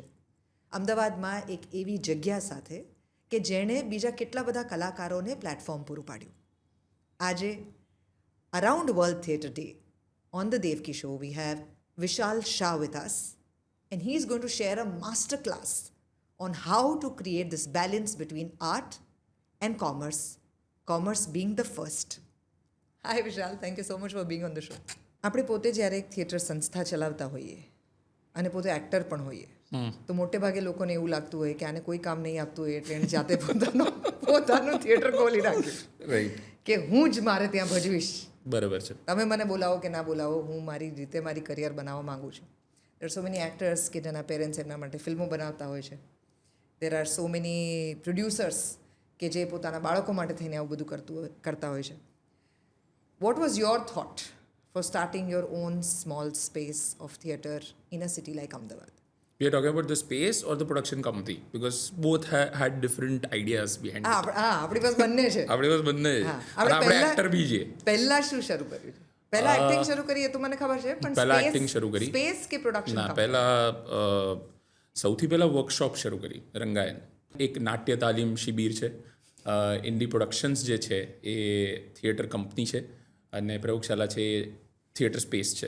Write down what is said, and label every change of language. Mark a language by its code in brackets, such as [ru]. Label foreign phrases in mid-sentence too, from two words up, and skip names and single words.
[gu] અમદાવાદમાં એક એવી જગ્યા સાથે કે જેણે બીજા કેટલા બધા કલાકારોને પ્લેટફોર્મ પૂરું પાડ્યું. [en] આજે around World Theatre Day on the Devaki show we have Vishal Shah with us, and he is going to share a master class on how to create this balance between art and commerce being the first. Hi Vishal, thank you so much for being on the show. [gu] આપણે પોતે જ્યારે એક થિયેટર સંસ્થા ચલાવતા હોઈએ અને પોતે એક્ટર પણ હોઈએ તો મોટે ભાગે લોકોને એવું લાગતું હોય કે આને કોઈ કામ નહીં આપતું હોય એટલે એણે જાતે પોતાનું થિયેટર ખોલી નાખ્યું, રાઈટ, કે હું જ મારે ત્યાં ભજવીશ. બરાબર છે. તમે મને બોલાવો કે ના બોલાવો, હું મારી રીતે મારી કરિયર બનાવવા માગું છું. [en] there so many actors [gu] કે જેના પેરેન્ટ્સ એમના માટે ફિલ્મો બનાવતા હોય છે, [en] there are so many producers [gu] કે જે પોતાના બાળકો માટે થઈને આવું બધું કરતા હોય છે. [en] what was your thought for starting your own small space of theatre in a city like Ahmedabad? We are talking about the space or the production company because both had different ideas behind it. [gu] આપણી પાસે બંને છે. આપણી પાસે બંને છે. હા, અને આપણે પહેલા- એક્ટર બી છે. પહેલા શું શરૂ કર્યું છે? પહેલા એક્ટિંગ શરૂ કરી એ તો મને ખબર છે, પણ પહેલા acting શરૂ કરી. સ્પેસ કે પ્રોડક્શન? ના પહેલા સૌથી પહેલા વર્કશોપ શરૂ કરી રંગાયન. એક નાટ્ય તાલીમ શિબિર છે. ઇન્ડી પ્રોડક્શન્સ જે છે એ [en] theatre company [gu] છે અને પ્રયોગશાલા છે એ [en] theatre space [gu] છે.